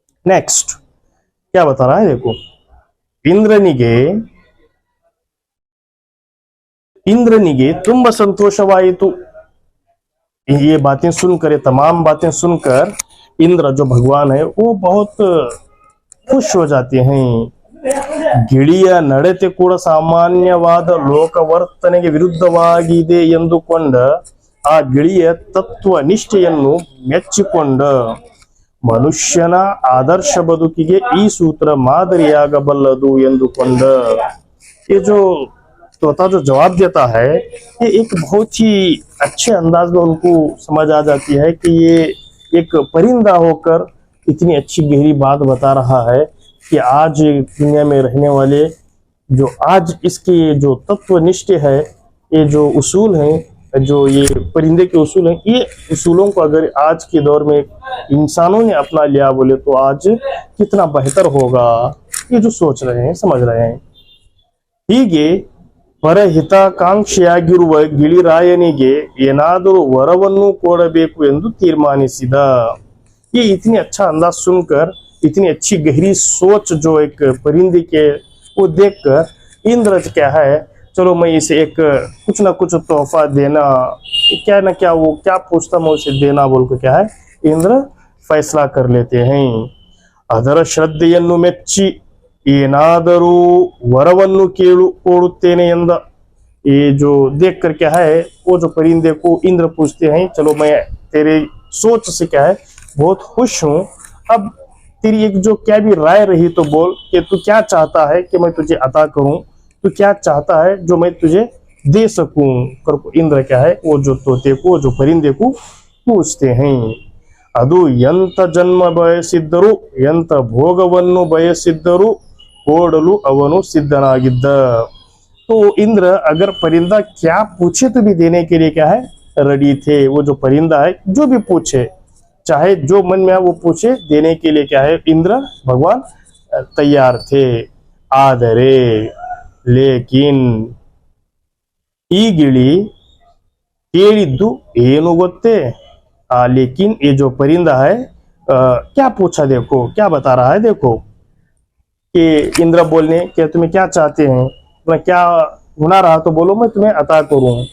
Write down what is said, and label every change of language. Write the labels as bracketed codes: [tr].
[hi] Next क्या बता रहा है, देखो, [kn] इंद्रनिगे ತುಂಬಾ ಸಂತೋಷವಾಯಿತು। [hi] ये बातें सुनकर, ये तमाम बातें सुनकर इंद्र जो भगवान है वो बहुत खुश हो जाते हैं। [kn] ಗಿಳಿಯ ನಡತೆ ಕೂಡ ಸಾಮಾನ್ಯವಾದ ಲೋಕವರ್ತನೆಗೆ ವಿರುದ್ಧವಾಗಿದೆ ಎಂದುಕೊಂಡ ಆ ಗಿಳಿಯ ತತ್ವ ನಿಷ್ಠೆಯನ್ನು ಮೆಚ್ಚಿಕೊಂಡ ಮನುಷ್ಯನ ಆದರ್ಶ ಬದುಕಿಗೆ ಈ ಸೂತ್ರ ಮಾದರಿಯಾಗಬಲ್ಲದು ಎಂದುಕೊಂಡ। [hi] ये जो तोता जो जवाब देता है, ये एक बहुत ही अच्छे अंदाज में उनको समझ आ जाती है कि ये एक परिंदा होकर इतनी अच्छी गहरी बात बता रहा है कि आज दुनिया में रहने वाले जो आज इसके जो तत्वनिष्ठ है, ये जो उसूल हैं, जो ये परिंदे के उसूल हैं, ये उसूलों को अगर आज के दौर में इंसानों ने अपना लिया बोले तो आज कितना बेहतर होगा, ये जो सोच रहे हैं, समझ रहे हैं। [kn] ಹೀಗೆ ಪರಹಿತಾಕಾಂಕ್ಷಿಯಾಗಿರುವ ಗಿಳಿರಾಯನಿಗೆ ಏನಾದರೂ ವರವನ್ನು ಕೊಡಬೇಕು ಎಂದು ತೀರ್ಮಾನಿಸಿದ। [hi] ये इतनी अच्छा अंदाज सुनकर, इतनी अच्छी गहरी सोच जो एक परिंदे के वो देखकर इंद्र क्या है, चलो मैं इसे एक कुछ ना कुछ तोहफा देना, क्या ना क्या वो क्या पूछता मैं उसे देना बोल कर क्या है, इंद्र फैसला कर लेते हैं। [kn] ಅದರ ಶ್ರದ್ಧೆಯನ್ನು ಮೆಚ್ಚಿ ಏನಾದರೂ ವರವನ್ನು कोड़ुत्तेने ಎಂದ। [hi] ये जो देख कर क्या है, वो जो परिंदे को इंद्र पूछते हैं, चलो मैं तेरे सोच से क्या है बहुत खुश हूं, अब तेरी एक जो क्या भी राय रही तो बोल कि तू क्या चाहता है कि मैं तुझे अता करूं, तू क्या चाहता है जो मैं तुझे दे सकूं। इंद्र क्या है, वो जो तोते को, जो परिंदे को पूछते हैं। [kn] ಅದು ಎಂತ ಜನ್ಮ ಬಯಸಿದ್ದರೂ ಎಂತ ಭೋಗವನ್ನು ಬಯಸಿದ್ದರೂ ಕೊಡಲು ಅವನು ಸಿದ್ಧನಾಗಿದ್ದ। [hi] तो इंद्र अगर परिंदा क्या पूछे तो भी देने के लिए क्या है, रेडी थे। वो जो परिंदा है जो भी पूछे, चाहे जो मन में है वो पूछे, देने के लिए क्या है, इंद्र भगवान तैयार थे। [kn] ಆದರೆ ಲೇಕಿನ್ ಈ ಗಿಳಿ ಕೇಳಿದ್ದು ಏನು ಗೊತ್ತೇ, [hi] लेकिन ये जो परिंदा है क्या पूछा, देखो क्या बता रहा है, देखो कि इंद्र बोलने कि तुम्हें क्या चाहते हैं, तुम्हें क्या होना रहा तो बोलो मैं तुम्हें अता करूं।